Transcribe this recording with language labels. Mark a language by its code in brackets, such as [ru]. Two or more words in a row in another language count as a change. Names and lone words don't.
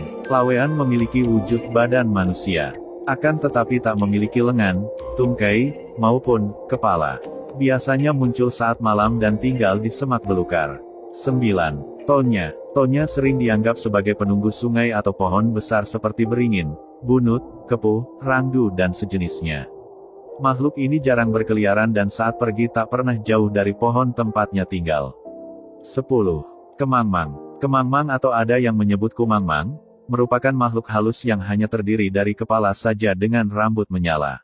[id] Lawean memiliki wujud badan manusia. Akan tetapi tak memiliki lengan, tungkai, maupun kepala. Biasanya muncul saat malam dan tinggal di semak belukar. 9. Tonya. Tonya sering dianggap sebagai penunggu sungai atau pohon besar seperti beringin, bunut, kepuh, rangdu dan sejenisnya. Makhluk ini jarang berkeliaran dan saat pergi tak pernah jauh dari pohon tempatnya tinggal. 10. Kemangmang. Kemangmang atau ada yang menyebut kumangmang, merupakan makhluk halus yang hanya terdiri dari kepala saja dengan rambut menyala.